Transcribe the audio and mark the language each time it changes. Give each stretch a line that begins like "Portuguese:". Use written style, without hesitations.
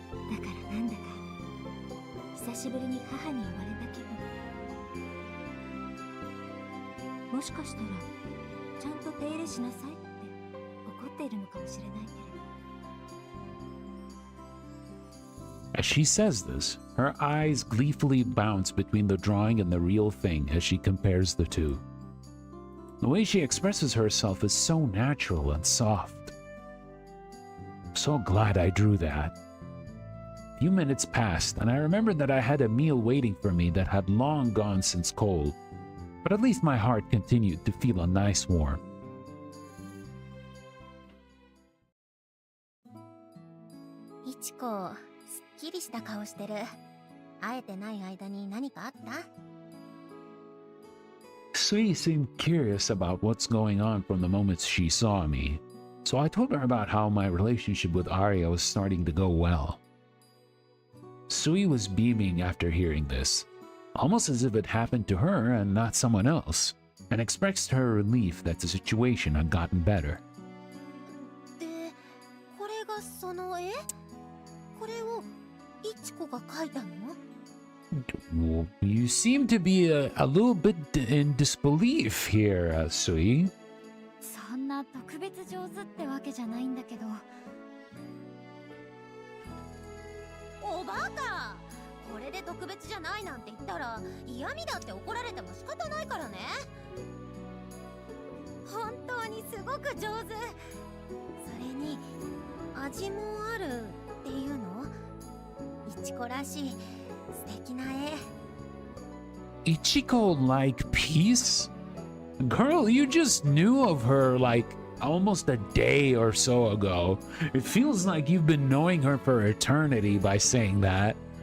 Japanese: だからなんだか久しぶりに母に言われた気分。もしかしたらちゃんと手入れしなさいって怒っているのかもしれないけれど。
English: As she says this, her eyes gleefully bounce between the drawing and the real thing as she compares the two. The way she expresses herself is so natural and soft. So glad I drew that. A few minutes passed, and I remembered that I had a meal waiting for me that had long gone since cold, but at least my heart continued to feel a nice warmth.
Japanese: いちこ、すっきりした顔してる。会えてない間に何かあった？
English: Sui seemed curious about what's going on from the moment she saw me, so I told her about how my relationship with Arya was starting to go well. Sui was beaming after hearing this, almost as if it happened to her and not someone else, and expressed her relief that the situation had gotten better.
Japanese: で、これがその絵？これをいちこが描いたの？
English: Well, you seem to be a little bit in disbelief here, Sui.
Japanese: そんな特別上手ってわけじゃないんだけど。おバカ！これで特別じゃないなんて言ったら嫌味だって怒られても仕方ないからね。本当にすごく上手。それに味もあるっていうの？いちこらしい素敵な絵。
English: Ichiko like peace? Girl, you just knew of her like almost a day or so ago. It feels like you've been knowing her for eternity by saying that.